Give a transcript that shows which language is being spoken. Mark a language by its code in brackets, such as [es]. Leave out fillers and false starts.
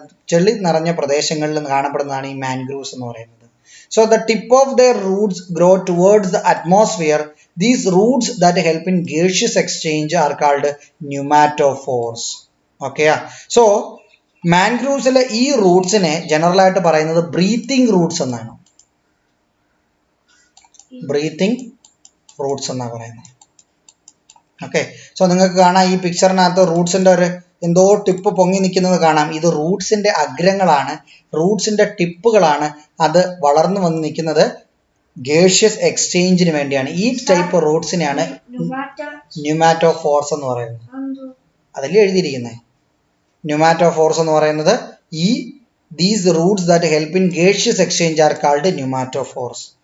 [ml] ചെളി നിറഞ്ഞ പ്രദേശങ്ങളിൽ കാണപ്പെടുന്നതാണ് ഈ മാൻഗ്രൂവ്സ് എന്ന് പറയുന്നത്. [en] So the tip of their roots grow towards the atmosphere. These roots that help in gaseous exchange are called pneumatophores. [ml] Okay, so മാൻഗ്രൂവ്സിലെ ഈ റൂട്ട്സിനെ general ആയിട്ട് പറയുന്നത് ബ്രീത്തിങ് റൂട്ട്സ് എന്നാണ്. ബ്രീത്തിങ് റൂട്ട്സ് എന്നാണ് പറയുന്നത്. ഓക്കെ, സോ നിങ്ങൾക്ക് കാണാം ഈ പിക്ചറിനകത്ത് റൂട്ട്സിന്റെ ഒരു എന്തോ ടിപ്പ് പൊങ്ങി നിൽക്കുന്നത് കാണാം. ഇത് റൂട്ട്സിന്റെ അഗ്രങ്ങളാണ്, റൂട്ട്സിന്റെ ടിപ്പുകളാണ്. അത് വളർന്നു വന്ന് നിൽക്കുന്നത് ഗേഷ്യസ് എക്സ്ചേഞ്ചിന് വേണ്ടിയാണ്. ഈ ടൈപ്പ് റൂട്ട്സിനെയാണ് ന്യൂമാറ്റോഫോർസ് എന്ന് പറയുന്നത്. അതല്ലേ എഴുതിയിരിക്കുന്നത്. [en] pneumatophores [ml] എന്ന് പറയുന്നത് [en] these roots that help in gaseous exchange are called pneumatophores.